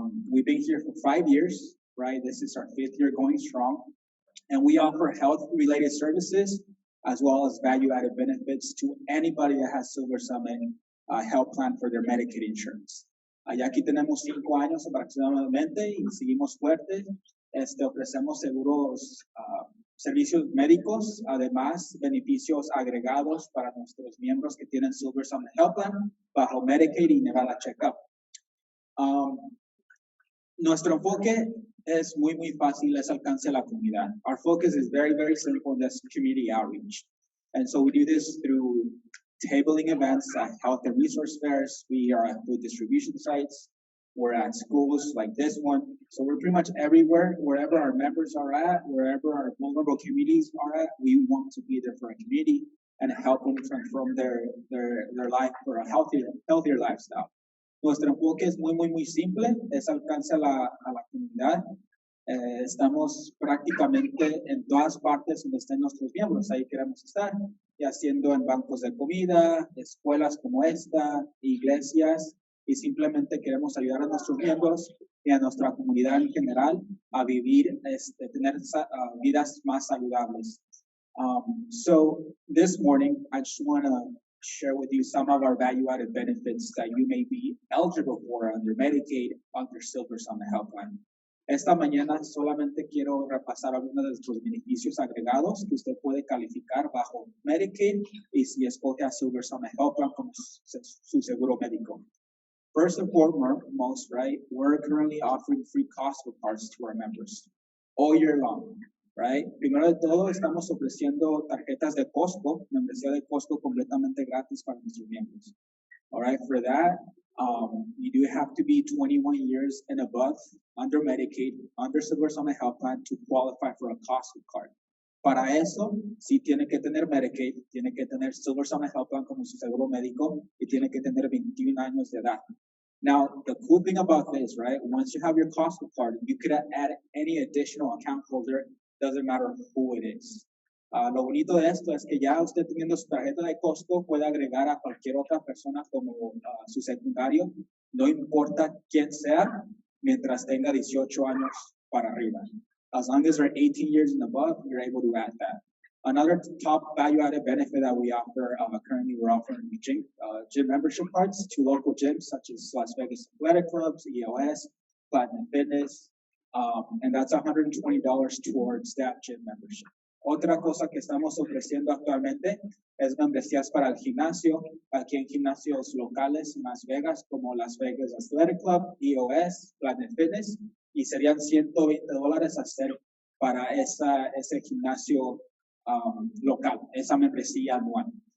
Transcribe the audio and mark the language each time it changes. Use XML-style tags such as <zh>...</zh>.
<en>We've been here for 5 years, right? This is our 5th year going strong. And we offer health-related services as well as value-added benefits to anybody that has Silver Summit Health Plan for their Medicaid insurance.</en> <es>Allá aquí tenemos 5 años aproximadamente y seguimos fuertes. Ofrecemos seguros, servicios médicos, además beneficios agregados para nuestros miembros que tienen Silver Summit Health Plan bajo Medicaid y Nevada Checkup. Nuestro enfoque es muy fácil, es alcance a la comunidad.</es> <en>Our focus is very, very simple, and that's community outreach. And so we do this through tabling events at health and resource fairs. We are at food distribution sites. We're at schools like this one. So we're pretty much everywhere, wherever our members are at, wherever our vulnerable communities are at, we want to be there for our community and help them transform their life for a healthier lifestyle.</en> <es>Nuestro enfoque es muy simple, es alcance a la comunidad. Estamos prácticamente en todas partes donde estén nuestros miembros, ahí queremos estar, ya siendo en bancos de comida, escuelas como esta, iglesias, y simplemente queremos ayudar a nuestros miembros y a nuestra comunidad en general a vivir, tener vidas más saludables.</es> <en>So this morning, I just want to share with you some of our value-added benefits that you may be eligible for under Medicaid, under Silver Summit Health Plan.</en> <es>Esta mañana solamente quiero repasar algunos de nuestros beneficios agregados que usted puede calificar bajo Medicaid y si escoge a Silver Summit Health Plan como su seguro médico.</es> <en>First and foremost, right, we're currently offering free Costco cards to our members all year long, right?</en> <es>Primero de todo, estamos ofreciendo tarjetas de Costco, membresía de Costco completamente gratis para nuestros miembros.</es> <en>All right, for that, you do have to be 21 years and above under Medicaid, under Silver Summit Health Plan to qualify for a Costco card.</en> <es>Para eso, sí tiene que tener Medicaid, tiene que tener Silver Summit Health Plan como su seguro médico y tiene que tener 21 años de edad.</es> <en>Now, the cool thing about this, right, once you have your Costco card, you could add any additional account holder, doesn't matter who it is.</en> <es>Lo bonito de esto es que ya usted teniendo su tarjeta de Costco puede agregar a cualquier otra persona como su secundario, no importa quién sea, mientras tenga 18 años para arriba.</es> <en>As long as they're 18 years and above, you're able to add that. Another top value-added benefit that we offer, currently we're offering gym membership cards to local gyms such as Las Vegas Athletic Clubs, EOS, Platinum Fitness, and that's $120 towards that gym membership.</en> <es>Otra cosa que estamos ofreciendo actualmente es membresías para el gimnasio, aquí en gimnasios locales en Las Vegas como Las Vegas Athletic Club, EOS, Planet Fitness, y serían $120 hacer para ese gimnasio local, esa membresía anual.</es>